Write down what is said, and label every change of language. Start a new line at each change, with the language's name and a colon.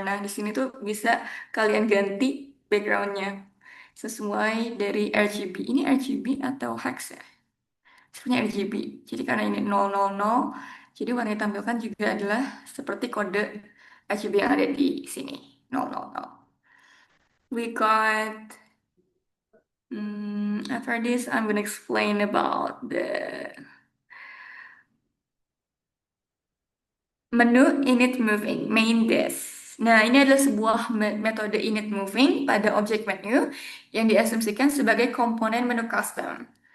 Indonesian: Nah, di sini tuh bisa kalian ganti backgroundnya sesuai dari RGB. Ini RGB atau hex ya? Sebenarnya RGB. Jadi karena ini 000, jadi warna yang ditampilkan juga adalah seperti kode RGB yang ada di sini. 000.
English: We got, after this, I'm gonna explain about the menu init moving, main disk.
Indonesian: Nah, ini adalah sebuah metode init moving pada objek menu yang diasumsikan sebagai komponen menu custom.